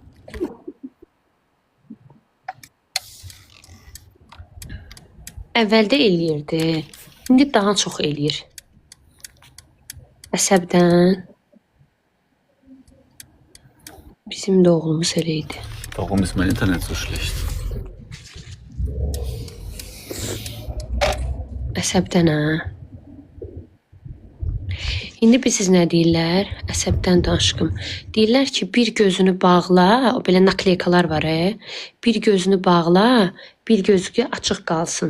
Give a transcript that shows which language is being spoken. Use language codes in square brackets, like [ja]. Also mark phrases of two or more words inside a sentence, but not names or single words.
[az] Əvvəldə eləyirdi, indi daha çox eləyir. Əsəbdən. Bizim də oğlumuz elə idi. [de] Warum ist mein Internet so schlecht? [az] Əsəbdən ha. İndi siz nə deyirlər? Əsəbdən danışqım. Deyirlər ki, bir gözünü bağla, o belə nakleykalar var, bir gözünü bağla, bir gözü açıq qalsın.